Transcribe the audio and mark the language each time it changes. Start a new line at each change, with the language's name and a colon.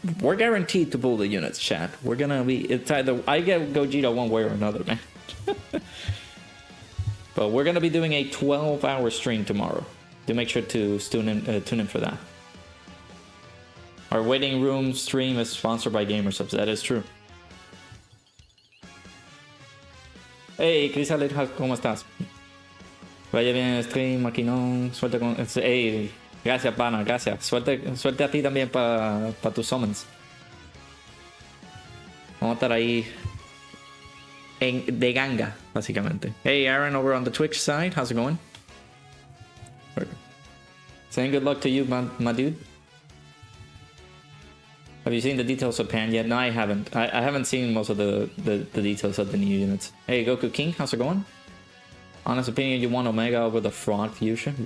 English: We're guaranteed to pull the units, chat. We're gonna be... It's either I get Gogeta one way or another, man. But we're gonna be doing a 12-hour stream tomorrow. Do make sure to tune in for that. Our waiting room stream is sponsored by gsupps. That is true.
Spanish: Hey, Chris Aleja, ¿cómo estás? Vaya bien el stream, maquinón. Suerte con... Hey, gracias, pana, gracias. Suerte a ti también para tus summons. Vamos a estar ahí de ganga, básicamente.
English: Hey, Aaron, over on the Twitch side. How's it going? Saying good luck to you, my dude. Have you seen the details of Pan yet? No, I haven't. I haven't seen most of the details of the new units. Hey, Goku King, how's it going? Honest opinion, you want Omega over the Frog Fusion?